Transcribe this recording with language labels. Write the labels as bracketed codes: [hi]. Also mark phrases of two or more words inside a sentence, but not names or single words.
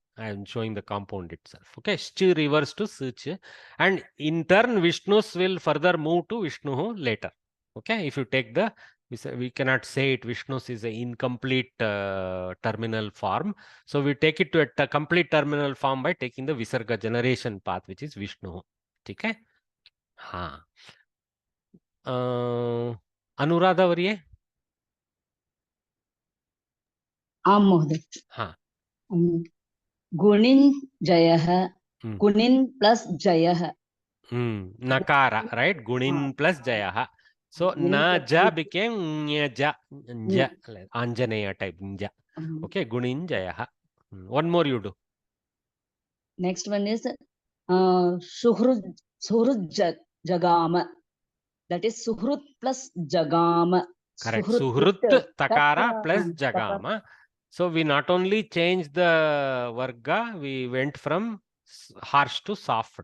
[en] I am showing the compound itself. Okay, Sh reverse to Ch, and in turn, Vishnus will further move to Vishnu later. Okay, if you take the, we cannot say it, Vishnus is an incomplete terminal form. So, we take it to a complete terminal form by taking the Visarga generation path, which is Vishnu. [sa] Okay? हाँ. अनुराधा वर्ये. आम महोदय. हाँ. गुणिन जयः, गुणिन प्लस जयः. [en] Nakara, right? Gunin plus Jayaha. So na ja became nya ja, Anjaneya type nja. Okay, Gunin Jayaha. One more you do. Next one is Suhrut Jagama. That is Suhrut plus Jagama. Correct. Suhrut Takara plus Jagama. So we not only changed the Varga, we went from harsh to soft.